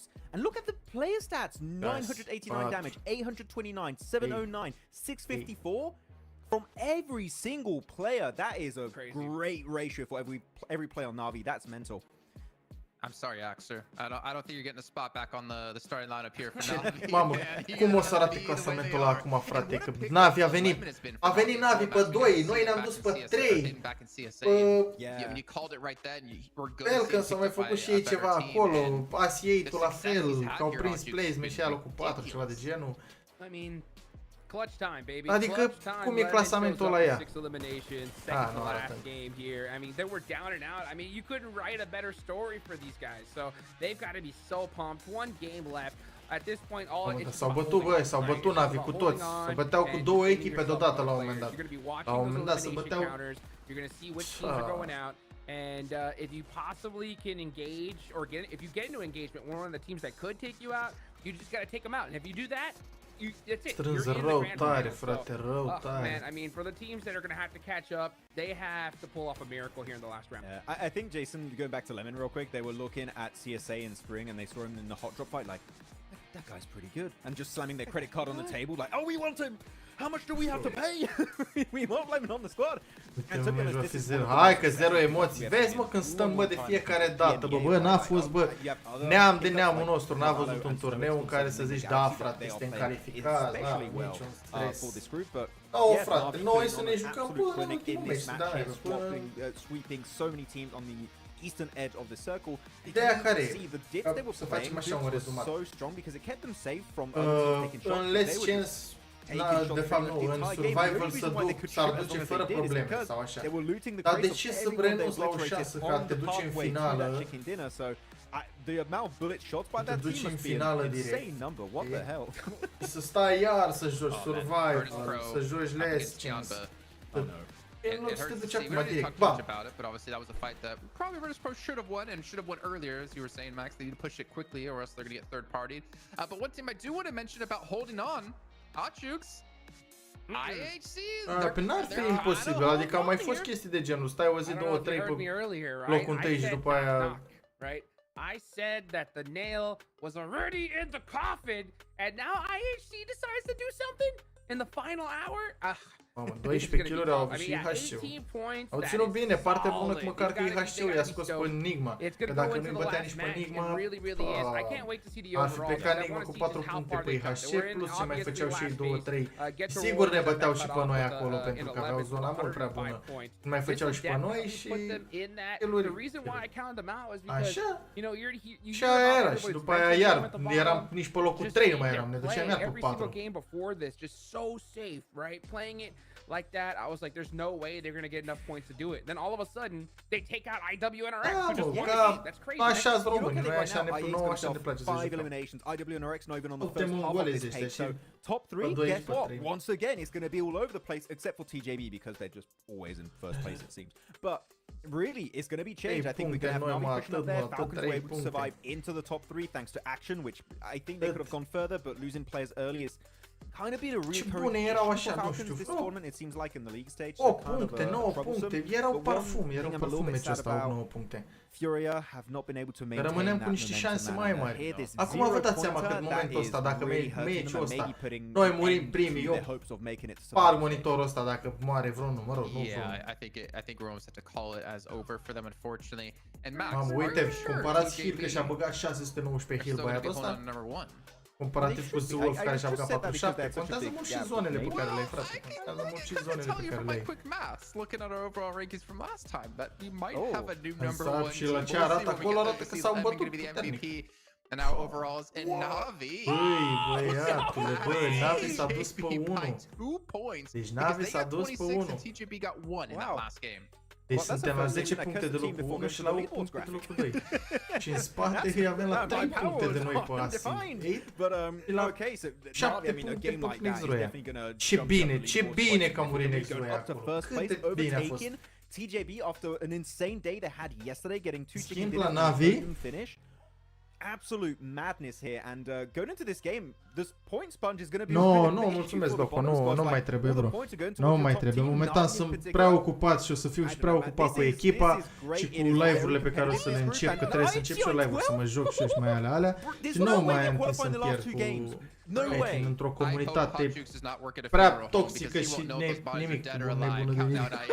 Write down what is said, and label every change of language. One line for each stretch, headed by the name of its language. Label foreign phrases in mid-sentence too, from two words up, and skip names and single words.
English: And look at the player stats, 989 damage, 829, 709, 654 from every single player. That is a great ratio for every player on Navi. That's mental. I'm sorry, Axer. I don't think you're getting a spot back on the starting lineup here for Navi.
Romanian: Mamă, cum o să arate clasamentul ăla acum, frate? Că Navi a venit Navi pe 2, noi ne-am dus pe 3. Falcons s-au mai făcut și ei ceva acolo, Asia-ul la fel, că au prins placement și aia locul 4, ceva de genul.
English: I mean, Clutch time, baby.
Romanian: Adică,
English: Clutch time.
Romanian: cum e
English: Lemon
Romanian: clasamentul
English: shows
Romanian: ăla
English: up
Romanian: ea?
English: with 6 eliminations, second to
Romanian: nu
English: last
Romanian: arată.
English: game here. I mean, they were down and out. I mean, you couldn't write a better story for these guys. So they've got to be so pumped. One game left. At this point, all it's
Romanian: S-au bătut, băi, s-au bătut Navi cu toți. Se băteau cu două echipe deodată la un moment dat. La un moment dat se băteau.
English: You're going to see which teams are going out. And if you possibly can engage or if you get into engagement with one of the teams that could take you out, you just got to take them out. And if you do that, that's it.
Romanian: Strâns
English: You're in the
Romanian: rău
English: grand
Romanian: tare,
English: final.
Romanian: frate, rău tare.
English: Man, I mean, for the teams that are going to have to catch up, they have to pull off a miracle here in the last round. I think, Jason, going back to Lemon real quick, they were looking at CSA in spring and they saw him in the hot drop fight like, that guy's pretty good. And just slamming their credit card on the table like, oh, we want him! How much do we have to pay? We want Lemon on the squad. And to be honest, this is
Romanian: hai că zero emoții. Vezi, mă, când stăm, bă, de fiecare dată, bă, n-a fost, bă, neam de neamul nostru, n-a văzut un turneu în care să zici, da, frate, suntem calificați, n-a niciun stres. Oh, frate, noi să ne jucăm până în ultimul meci, da,
English: sweeping so many teams on the eastern edge of the circle.
Romanian: Ideea care e? Să facem așa un rezumat.
English: Unless chance,
Romanian: de fapt nu, în survival s-ar duce fără probleme sau așa. Dar de ce să renunți la o șansă ca te duci în finală?
English: The amount of bullet shots by that team must be an insane number. What the hell?
Romanian: Să stai iar să joci survival, să joci
English: less chance. It hurts to see. We don't need to talk much about it, but obviously that was a fight that probably Virtus Pro should have won and should have won earlier, as you were saying, Max. They need to push it quickly, or else they're going to get third-partied. But one team I do want to mention about holding on, REDOOXXYX. IHC.
Romanian: Pe n-ar fi imposibil, adică au mai fost chestii de genul. Stai o zi, două, trei pe locul întâi și după aia...
English: Right? I said that the nail was already in the coffin, and now IHC decides to do something in the final hour?
Romanian: Mamă, 12 kg-uri au avut și IHC-ul. Au ținut bine, partea bună că măcar că IHC-ul i-a scos pe Enigma. Că dacă nu-i bătea nici pe Enigma, ar fi plecat Enigma cu 4 puncte pe IHC, plus ce mai făceau și ei 2-3. Sigur ne băteau și pe noi acolo, pentru că aveau zona mult prea bună. Mai făceau și pe noi și kill-uri. Așa? Și aia era, și după aia iar, eram nici pe locul 3 nu mai eram, ne duceam iar pe 4.
English: Like that, I was like, there's no way they're gonna get enough points to do it. Then all of a sudden, they take out IWNRX, who just won the game. That's crazy.
Romanian: Așa-s români, noi așa ne nouă așa ne place să jucăm.
English: IWNRX not even on the first half of this page, so top 3, guess what? Once again, it's going to be all over the place, except for TJB, because they're just always in first place, it seems. But really, it's going to be changed. I think we're going to have Navi pushing up there. Falcons were able to survive into the top 3 thanks to action, which I think they could have gone further, but losing players early is kind of been a recurring issue for Falcons this tournament, it seems like, in the league stage.
Romanian: 8 puncte, 9 puncte, erau parfum meciul ăsta, 9 puncte.
English: Furia have not been able to maintain
Romanian: rămânem cu niște șanse mai mari. Acum vă dați seama că în momentul ăsta, dacă meciul ăsta, noi murim primii, eu sparg monitorul ăsta dacă moare vreunul, mă rog, nu vreunul.
English: I think we're almost have to call it as over for them, unfortunately. And Max,
Romanian: mamă, uite, comparați heal că și-a băgat 619 heal băiatul ăsta. Comparativ cu The Wolf care și-a băgat 47, contează mult și zonele pe care le ai, frate. Contează mult și zonele pe care le ai. Însă și la ce arată acolo, arată că s-au bătut puternic.
English: And now overalls in Navi.
Romanian: Băi, băiatule, băi, Navi s-a dus pe 1. Deci Navi s-a dus pe 1.
English: TJB got 1 in that last game.
Romanian: Deci suntem la 10 puncte de locul 1 și la 8 puncte de locul 2. Și în spate îi avem la 3 puncte de noi pe Asi. 8 și la 7 puncte pe Nexroia. Ce bine că a murit Nexroia acolo. Cât de bine a fost.
English: TJB, after an insane day they had yesterday, getting 2
Romanian: schimb la Navi.
English: Absolute madness here, and going into this game, this point sponge is going to be.
Romanian: Nu, mulțumesc, Doco, nu mai trebuie, bro. Nu mai trebuie. Momentan sunt prea ocupat și o să fiu și prea ocupat cu echipa și cu live-urile pe care o să le încep, că trebuie să încep și eu live-uri să mă joc și eu și mai alea. Și nu mai am timp să-mi pierd cu într-o comunitate prea toxică și nimic nebună de nimic.